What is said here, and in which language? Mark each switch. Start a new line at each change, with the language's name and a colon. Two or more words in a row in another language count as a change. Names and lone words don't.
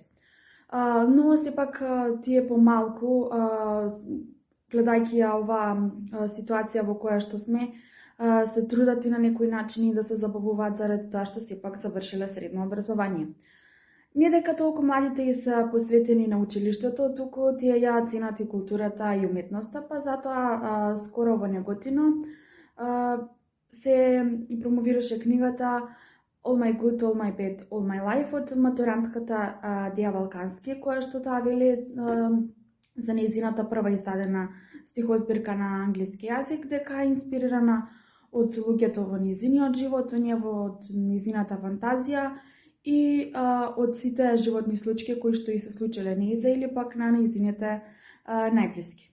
Macedonian: Но сепак тие помалку, гледајќи ја ова ситуација во која што сме, се трудат и на некој начин да се забавуваат заради тоа што сепак завршиле средно образование. Не дека толку младите и се посветени на училиштето, туку тие ја ценат и културата и уметноста, па затоа скоро во Неготино се и промовираше книгата All My Good, All My Bad, All My Life од матурантката Деја Балкански, која што таа вели за нејзината прва издадена стихозбирка на англиски јазик, дека е инспирирана од луѓето во нејзиниот живот, од нејзината фантазија и од сите животни случаи кои што и се случиле нејза или пак на нејзините најблиски.